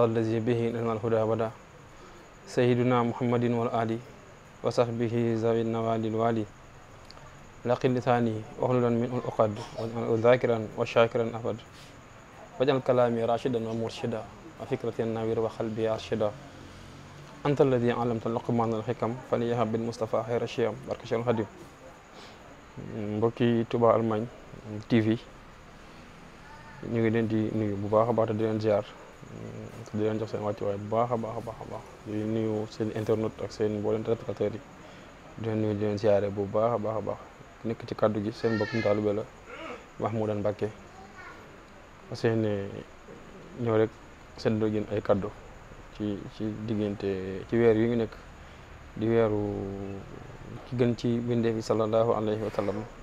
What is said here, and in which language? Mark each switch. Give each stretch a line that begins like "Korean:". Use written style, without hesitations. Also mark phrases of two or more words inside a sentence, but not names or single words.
Arabic: الذي به لنا الهدى أبدا سيدنا محمد والآل وصحبه ذوي النوال الوالي لقل لساني واحلل منه العقد واجعله ذاكرا وشاكرا أبدا واجعل كلامي راشدا ومرشدا وفكرة نوير وقلبي أرشدا أنت الذي علمت لقمان الحكم فليهب بالمصطفى خير الشيم بارك شيخ الخديم mbokki Touba Allemagne TV
Wolof: ñu ngi leen di nuyu bu baax a baax te di leen ziar di leen jox seen wàccuwaay bu baax a baax di nuyu seen internet ak seen mboolem téléspectateurs yi di leen nuyu di leen ziare bu baax a baax nekk ci kaddu gi seen mbokkum taalibe la Mahmoudane Mbacké
French: parce que
Wolof: ñëw rek seen dogin ay kaddu ci diggante ci weer yu ngi nekk di weeru ki gën ci bindee bi
Arabic: صلى الله عليه وسلم